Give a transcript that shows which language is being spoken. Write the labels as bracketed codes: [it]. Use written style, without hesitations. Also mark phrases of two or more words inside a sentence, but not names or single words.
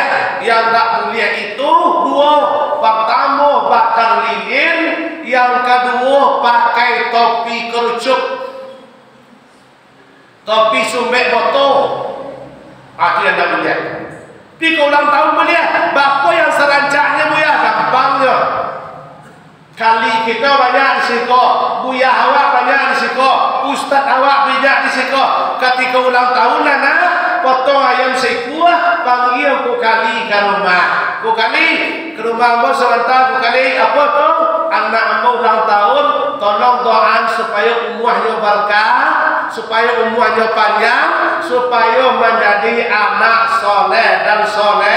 [id] Yang tak boleh itu dua. Pertama bakar lilin, yang kedua pakai topi kerucut, topi sumbek botol. Itu yang tak boleh. Di ulang tahun boleh. [min] Bapa yang serancaknya buya, gampangnya. Kali kita banyak di siko, buya awak banyak di siko, ustaz awak banyak di siko. [id] Ketika ulang tahun anak, potong ayam sekuah, panggil ku kali ke rumah. Ku kali ke rumah ambo sebentar, ku kali apa tu? Anak ambo ulang tahun, tolong doakan supaya umurnya berkah, supaya umurnya panjang, supaya menjadi anak soleh dan soleh.